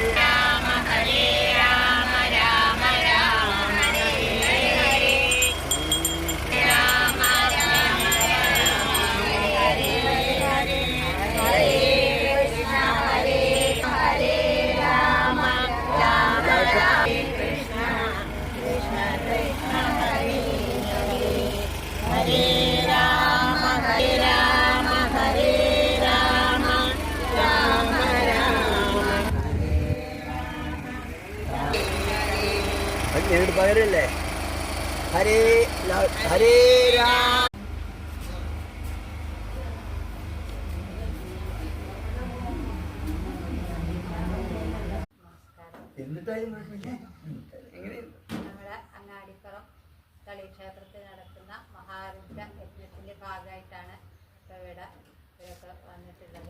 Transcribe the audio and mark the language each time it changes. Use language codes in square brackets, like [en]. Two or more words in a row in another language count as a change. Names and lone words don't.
[sa] രാമ ഹരേ രാമ രാമ രാമ ഹരേ ഹരേ രാമ രാമ രാമ ഹരേ ഹരേ ഹരേ കൃഷ്ണ ഹരേ രാമ രാമ രാമ കൃഷ്ണ കൃഷ്ണ കൃഷ്ണ ഹരേ ഹരേ ഹരേ രാമ ഹരേ രാമ രാമ രാമ [ml] നേരിട്ട് പകരല്ലേ [sa] ഹരേ ഹരേ രാമ [ml] നമ്മുടെ അങ്ങാടിപ്പുറം കളിക്ഷേത്രത്തിൽ നടക്കുന്ന മഹാരുദ്ര യജ്ഞത്തിന്റെ ഭാഗമായിട്ടാണ് ഇപ്പോൾ ഇവരൊക്കെ വന്നിട്ടുള്ളത്.